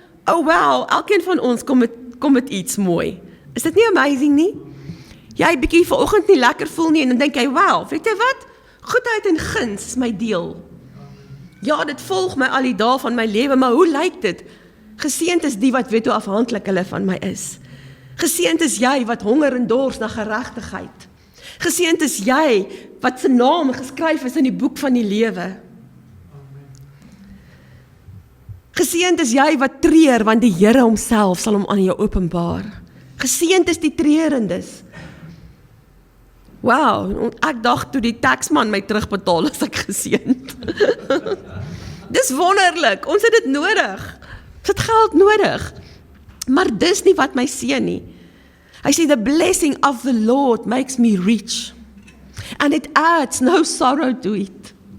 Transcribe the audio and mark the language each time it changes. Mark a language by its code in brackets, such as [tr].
[af] Oh wow, elkeen van ons kom met iets mooi. Is dit nie amazing nie? Jy bietjie vanoggend nie lekker voel nie, en dan dink jy, wow, weet jy wat? Goedheid en guns is my deel. Ja, dit volg my al die dae van my lewe, maar hoe lyk dit? Geseënd is die wat weet hoe afhanklik hulle van my is. Geseënd is jy wat honger en dors na geregtigheid. Geseënd is jy wat se naam geskryf is in die boek van die lewe. Geseënd is jy wat treur, want die Here homself sal hom aan jou openbaar. Geseënd is die treurendes. Wow, ek dacht toe die taxman my terugbetaal, is ek geseënd. Dis wonderlik, ons het dit nodig. Ons het geld nodig. Maar dis nie wat my seën nie. Hy sê, [en] the blessing of the Lord makes me rich, and it adds no sorrow to it.